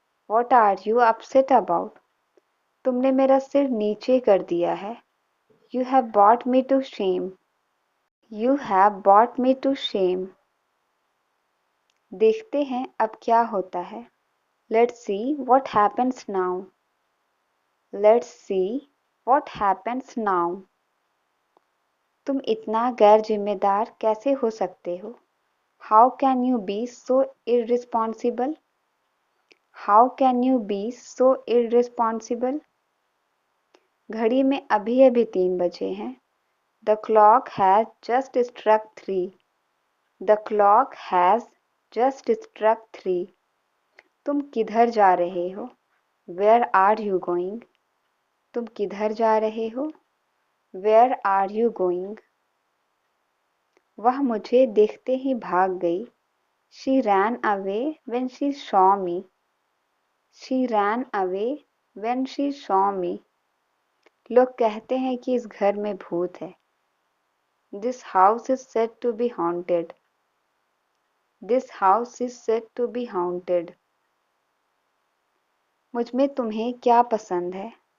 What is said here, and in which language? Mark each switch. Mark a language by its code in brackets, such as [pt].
[en] What are you upset about? [hi] तुमने मेरा सिर नीचे कर दिया है. [en] You have brought me to shame. You have brought me to shame. [hi] देखते हैं अब क्या होता है. [en] Let's see what happens now. Let's see what happens now. [hi] तुम इतना गैर जिम्मेदार कैसे हो सकते हो. [en] How can you be so irresponsible? How can you be so irresponsible? [hi] घड़ी में अभी अभी 3 बजे हैं. [en] The clock has just struck 3. The clock has just struck 3. [hi] तुम किधर जा रहे हो. [en] Where are you going? [hi] तुम किधर जा रहे हो. [en] Where are you going? [hi] वह मुझे देखते ही भाग गई. [en] She ran away when she saw me. She ran away when she saw me. [hi] लोग कहते हैं कि इस घर में भूत है. [en] This house is said to be haunted. This house is said to be haunted. [hi] मुझ में तुम्हें क्या पसंद है.